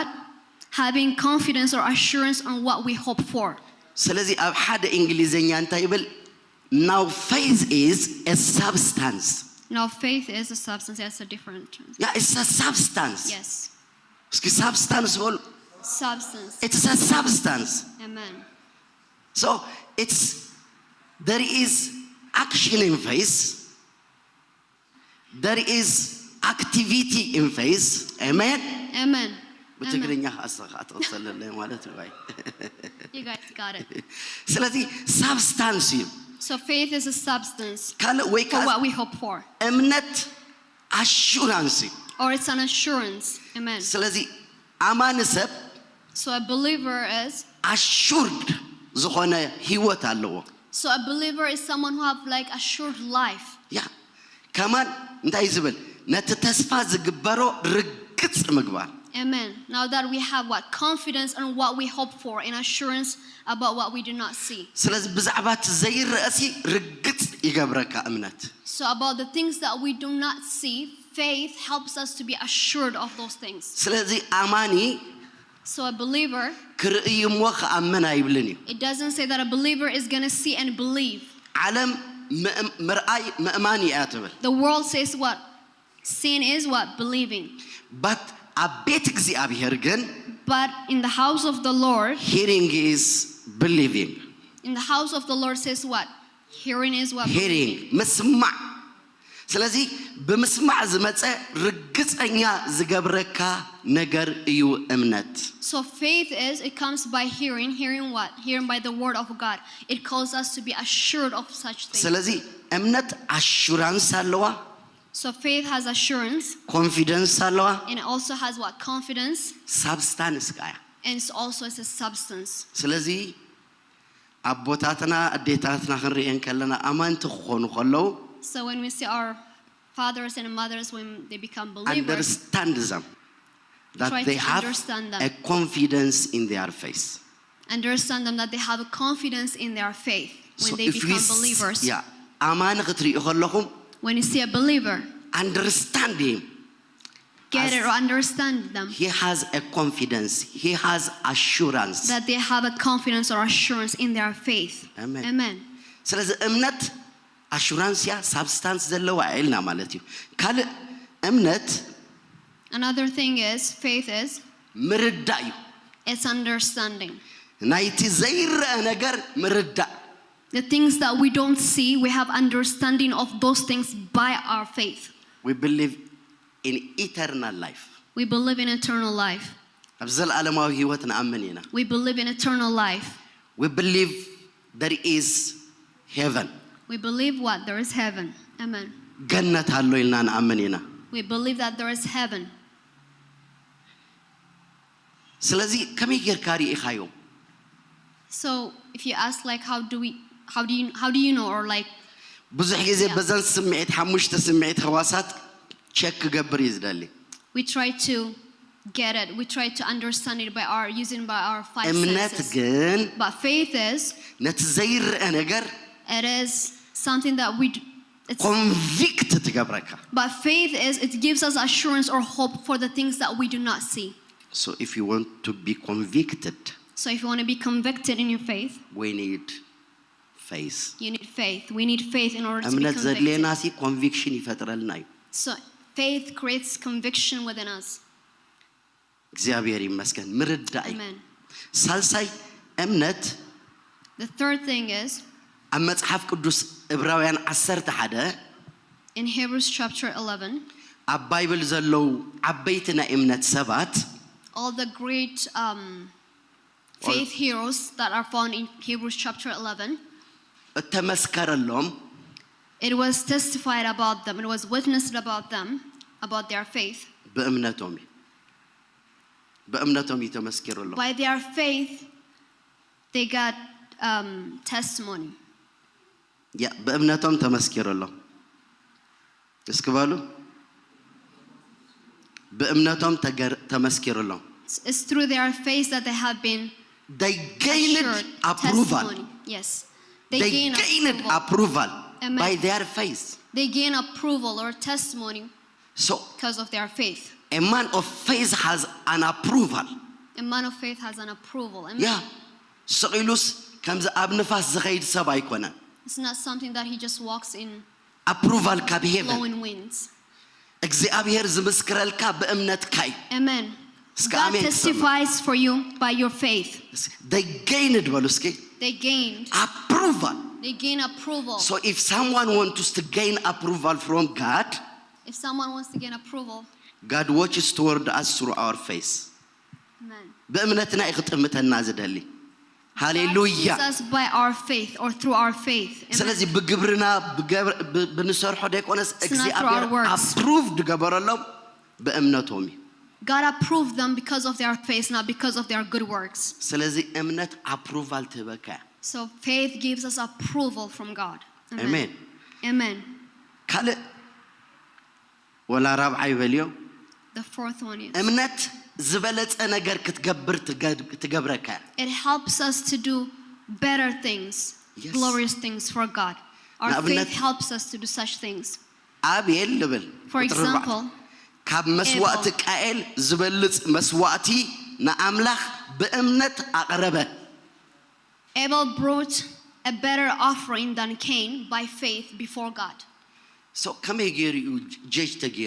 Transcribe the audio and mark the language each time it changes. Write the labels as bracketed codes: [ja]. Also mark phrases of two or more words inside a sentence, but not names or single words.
[en] Having confidence or assurance on what we hope for. [ti] ስለዚ ኣብ ሓደ እንግሊዘኛ እንታይ ይብል [en] now faith is a substance Now faith is a substance, that's a different term. yeah it's a substance Yes. [ti] እስኪ substance በሉ [en] Substance. it's a substance Amen. so it's there is action in faith there is activity in faith amen Amen. [am] በትግርኛ አስተኻተልልኝ ማለት ነው [en] You guys got it. [ti] ስለዚ substance እዩ [en] So faith is a substance [ti] ካለ ወይ [en] for what we hope for. [ti] እምነት assurance እዩ [en] Or it's an assurance. Amen. [ti] ስለዚ ኣማኒ ሰብ [en] So a believer is, [ti] assured ዝኾነ ህይወት ኣለዎ [en] so a believer is someone who have like assured life. [ti] ያ ከማን እንታይ ዝብል ነቲ ተስፋ ዝግበሮ ርግጽ ምግባር [en] Amen. Now that we have what? Confidence on what we hope for and assurance about what we do not see. [ti] ስለዚ ብዛዕባ እቲ ዘይርአሲ ርግጽ ይገብረካ እምነት [en] So about the things that we do not see, faith helps us to be assured of those things. [ti] ስለዚ ኣማኒ [en] So a believer, [ti] ክርእይ እሞ ክኣምን ኣይብልን እዩ [en] it doesn't say that a believer is going to see and believe. [ti] ዓለም ምርኣይ ምእማን እያ ትብል [en] The world says what? Sin is what? Believing. [ti] but ኣብ ቤት እግዚአብሔር ግን [en] But in the house of the Lord, hearing is believing in the house of the Lord says what? Hearing is what? [ti] hearing ምስማዕ ስለዚህ በመስማዕ ዝመጸ ርግጸኛ ዝገብረካ ነገር እዩ እምነት [en] So faith is, it comes by hearing. Hearing what? Hearing by the word of God. It calls us to be assured of such things. [ti] ስለዚህ እምነት አሹራንስ አለዋ [en] So faith has assurance. [ti] ኮንፊደንስ አለዋ [en] And it also has what? Confidence. [ti] ሳብስታንስ ጋያ [en] And it's also as a substance. ስለዚህ አቦታትና አዴታትና ክንሪአን ከለና አማንት ክኾኑ ከለው So when we see our fathers and mothers, when they become believers, understand them that try they to have understand them. a confidence in their faith. Understand them that they have a confidence in their faith when they become believers. Yeah, [ti] አማን ክትሪኡ ከለኹም [en] When you see a believer, understand him. get it or understand them. He has a confidence. He has assurance. That they have a confidence or assurance in their faith. Amen. Amen. [ti] ስለዚህ እምነት assurance ያ substance ዘለዋ ኢልና ማለት እዩ ካል እምነት [en] Another thing is, faith is, [ti] ምርዳእ እዩ [en] it's understanding. [ti] ናይቲ ዘይረአ ነገር ምርዳእ [en] The things that we don't see, we have understanding of those things by our faith. we believe in eternal life We believe in eternal life. [ti] ኣብ ዘለዓለማዊ ህይወት ንኣምን ኢና [en] We believe in eternal life. we believe there is heaven We believe what? There is heaven. Amen. [ti] ገነት ኣሎ ኢልና ንኣምን ኢና [en] We believe that there is heaven. [ti] ስለዚህ ከመይ ጌርካ ርኢኻዮ [en] So if you ask like how do you know, or like [ti] ብዙሕ ግዜ በዘን ስምዒት ሓሙሽተ ስምዒት ህዋሳት ቼክ ክገብር እዩ ዝደሊ [en] we try to get it, we try to understand it by our five [ti] እምነት [en] senses. [ti] ግን [en] But faith is, [ti] ነቲ ዘይረአ ነገር [en] it is something that it's, [ti] ኮንቪክት ትገብረካ [en] but faith is, it gives us assurance or hope for the things that we do not see. so if you want to be convicted So if you want to be convicted in your faith, we need faith you need faith. We need faith in order to be [ti] እምነት ዘድልየና [en] convicted. [ti] ሲ ኮንቪክሽን ይፈጥረልና እዩ [en] So faith creates conviction within us. [ti] እግዚአብሔር ይመስገን ምርዳእ እዩ [en] Amen. [ti] ሳልሳይ እምነት [en] The third thing is, [ti] ኣብ መጽሓፍ ቅዱስ ዕብራውያን 11 [en] in Hebrews chapter 11, [ti] ኣብ ባይብል ዘለው ዓበይቲ ናይ እምነት ሰባት [en] all the great faith heroes that are found in Hebrews chapter 11, [ti] ተመስከረሎም [en] it was testified about them, it was witnessed about them, about their faith. [ti] በእምነቶም በእምነቶም ተመስከረሎም [en] By their faith, they got testimony. [ti] ያ በእምነቶም ተመስከረሎም እስኪ በሉ በእምነቶም ተመስከረሎም [en] It's through their faith that they have been they gained assured approval testimony. Yes. they gain gained approval. approval Amen. by their faith They gain approval or testimony so because of their faith. a man of faith has an approval A man of faith has an approval. Amen. [ti] ያ ስቂሉስ ከምዚ ኣብ ንፋስ ዝኸይድ ሰብ ኣይኮነን [en] It's not something that he just walks in approval ካብ heaven blowing winds. [ti] እግዚአብሔር ዝምስክረልካ በእምነትካ እዩ [en] Amen. [ti] እስከ [en] God [ti] አሜን [en] testifies for you by your faith. they gained [ti] በሉ እስኪ [en] They gained. approval They gain approval. so if someone wants to gain approval from God If someone wants to gain approval, God watches toward us through our faith amen. [ti] በእምነትና ይኽጥምተና ዝደሊ [en] God [ti] ሃሌሉያ [en] sees us by our faith or through our faith. Amen. [ti] ስለዚህ ብግብርና ብንሰርሖ ደይኮነስ [en] not through [ti] እግዚአብሔር [en] our works. [ti] approved ገበረሎም በእምነቶም እዩ [en] God approved them because of their faith, not because of their good works. [ti] ስለዚህ እምነት approval ትበካ [en] So faith gives us approval from God. Amen. Amen. [ti] ካልእ ወላ ራብዓይ በልዮ [en] The fourth one is, [ti] እምነት ዝበለጸ ነገር ክትገብር ትገብረካ [en] it helps us to do better things, Yes. glorious things for God. Our Now, faith [ti] እምነት- [en] helps us to do such things. [ti] አብኤል ልብል [en] For [ti] ቁጥሪ ኣርባዕተ [en] example, [ti] ካብ መስዋዕቲ ቃኤል ዝበልጽ መስዋዕቲ ንኣምላኽ ብእምነት ኣቕረበ [en] Abel brought a better offering than Cain by faith before God. [ti] ሶ ከመይ ገይሩ እዩ ጀጅ ተገይሩ